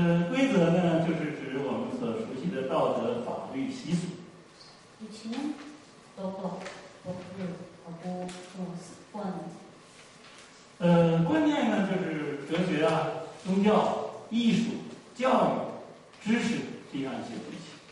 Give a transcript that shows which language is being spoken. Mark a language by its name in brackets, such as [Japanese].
[Chinese] 规则呢，就是指我们所熟悉的道德、法律、习俗。 [Korean] 위치는 도덕, 법률하고 습관. [Chinese] 观念呢，就是哲学啊、宗教、艺术、教育、知识这样一些东西。